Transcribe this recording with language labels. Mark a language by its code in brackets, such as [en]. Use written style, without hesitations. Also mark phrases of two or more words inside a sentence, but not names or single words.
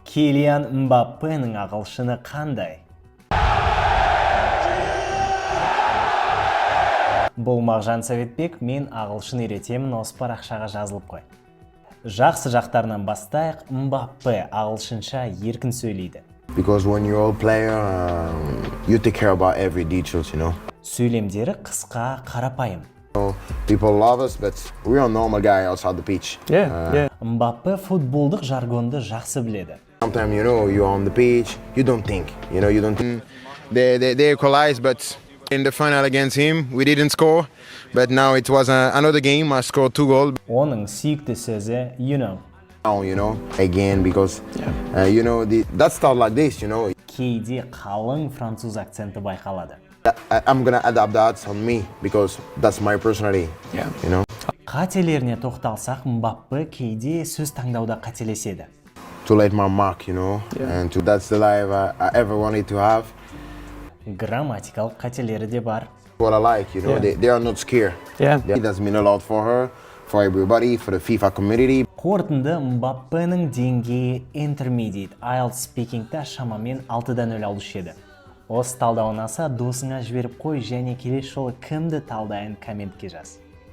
[kk] Килиан Мбаппенің ағылшыны қандай? Бұл Мағжан Советбек, мен ағылшын үйретемін, осы парақшаға жазылып қой. Жақсы жақтарынан бастайық, Мбаппе ағылшынша еркін сөйлейді. [en] Because when you're a player, you take care about every details, you know. [kk] Сөйлемдері қысқа, қарапайым. [en] People love us, but we're a normal guy outside the pitch. Yeah. [kk] Мбаппе футболдық жаргонды жақсы біледі. [en] Sometimes, you know, you're on the pitch, you don't think, you don't think. They equalized, but in the final against him, we didn't score. But now it was another game, I scored 2 goals. [kk] Оның сүйікті сөзі, [en] Now, again, because, that start like this, [kk] Кейде қалың француз акценті байқалады. [en] I'm gonna adapt that on me, because that's my personality, [kk] Қателеріне тоқталсақ, Мбаппе кейде сөз таңдауда қателеседі. [en] To let my mark, and that's the life I ever wanted to have. [kk] Грамматикалық қателері де бар. [en] What I like, they are not scared. It does mean a lot for her, for everybody, for the FIFA community. [kk] Қорытынды Мбаппенің деңгейі [en] intermediate IELTS speaking'та [kk] шамамен 6-дан 0 алушы еді. Осы талдауын аса досыңа жіберіп қой және келесі жолы кімді талдайын комментке жаз.